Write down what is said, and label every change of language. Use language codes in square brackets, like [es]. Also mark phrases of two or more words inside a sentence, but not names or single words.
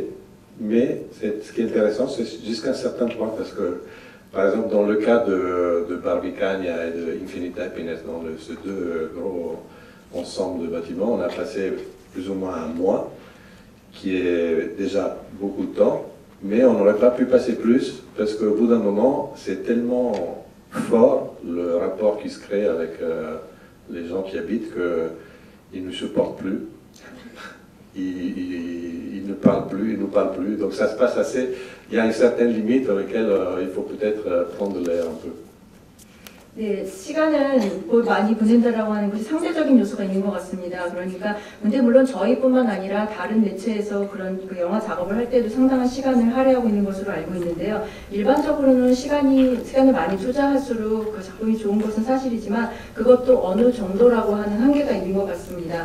[fr] Mais ce qui est intéressant, c'est jusqu'à un certain point, parce que, par exemple, dans le cas de Barbicagna et de Infinite Happiness, dans ces deux gros ensembles de bâtiments, on a passé plus ou moins un mois, qui est déjà beaucoup de temps, mais on n'aurait pas pu passer plus, parce qu'au bout d'un moment, c'est tellement fort le rapport qui se crée avec les gens qui habitent qu'ils ne supportent plus. Ils ne parlent plus, ils ne nous parlent plus. Donc ça se passe assez... Il y a une certaine limite dans laquelle il faut peut-être prendre de l'air un peu. [ko] 네, 시간은 많이 보낸다라고 하는 것이 상대적인 요소가 있는 것 같습니다. 그러니까 근데 물론 저희뿐만 아니라 다른 매체에서 그런 그 영화 작업을 할 때도 상당한 시간을 할애하고 있는 것으로 알고 있는데요. 일반적으로는 시간을 많이 투자할수록 그 작품이 좋은 것은 사실이지만 그것도 어느 정도라고 하는 한계가 있는 것 같습니다.